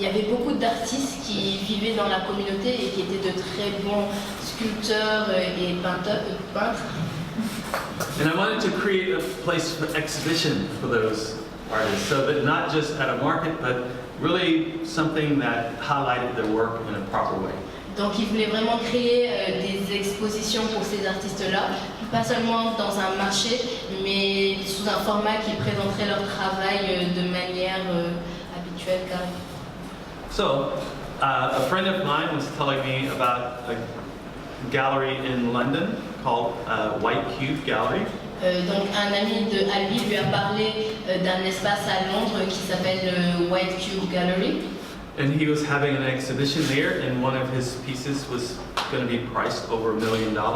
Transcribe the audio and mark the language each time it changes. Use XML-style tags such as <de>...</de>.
<fr>Il y avait beaucoup d'artistes qui vivaient dans la communauté et qui étaient de très bons sculpteurs et peintres.</fr> <en>And I wanted to create a place for exhibition for those artists, so that not just at a market, but really something that highlighted their work in a proper way.</en> <fr>Donc il voulait vraiment créer des expositions pour ces artistes-là, pas seulement dans un marché, mais sous un format qui présenterait leur travail de manière habituelle, carrée.</fr> <en>So, a friend of mine was telling me about a gallery in London called White Cube Gallery.</en> <fr>Donc un ami de Albi lui a parlé d'un espace à Londres qui s'appelle White Cube Gallery.</fr> <en>And he was having an exhibition there, and one of his pieces was going to be priced over $1 million.</en>